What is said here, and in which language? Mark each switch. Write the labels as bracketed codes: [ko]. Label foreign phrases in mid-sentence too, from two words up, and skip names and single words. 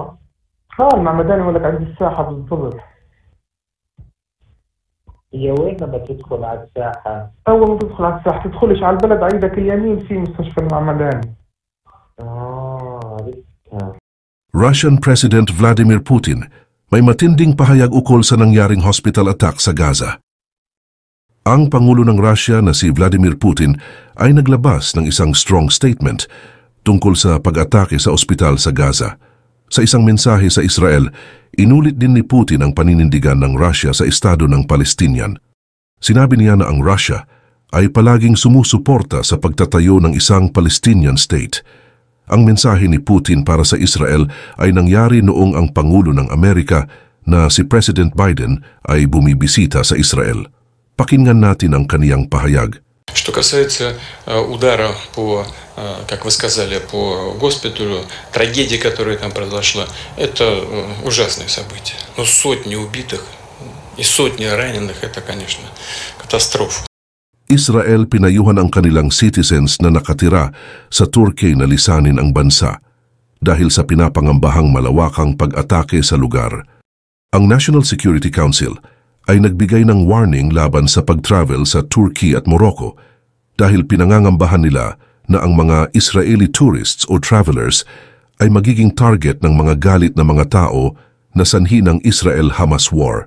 [ar] المعمداني يقول لك عند الساحة بالضبط. هي وين لما تدخل على الساحة؟ أول ما تدخل على الساحة تدخلش على البلد عيدك اليمين في مستشفى المعمداني. عرفتها. [tl] Russian President Vladimir Putin may matinding pahayag ukol sa nangyaring [en] hospital attack [tl] sa Gaza. Ang Pangulo ng Russia na si Vladimir Putin ay naglabas ng isang [en] strong statement [tl] tungkol sa pag-atake sa ospital sa Gaza. Sa isang mensahe sa Israel, inulit din ni Putin ang paninindigan ng Russia sa estado ng Palestinian. Sinabi niya na ang Russia ay palaging sumusuporta sa pagtatayo ng isang [en] Palestinian state. [tl] Ang mensahe ni Putin para sa Israel ay nangyari noong ang Pangulo ng Amerika na si President Biden ay bumibisita sa Israel. Pakinggan natin ang kaniyang pahayag. [ru] Что касается удара по, как вы сказали, по госпиталю, трагедия, которая там произошла, это ужасное событие. Но сотни убитых и сотни раненых, это, конечно, катастрофа. [tl] Israel pinayuhan ang kanilang citizens na nakatira sa Turkey na lisanin ang bansa dahil sa pinapangambahang malawakang pag-atake sa lugar. Ang National Security Council ay nagbigay ng warning laban sa pag-travel sa Turkey at Morocco dahil pinangangambahan nila na ang mga [en] Israeli tourists [tl] o travelers ay magiging target ng mga galit na mga tao na sanhi ng Israel-Hamas war.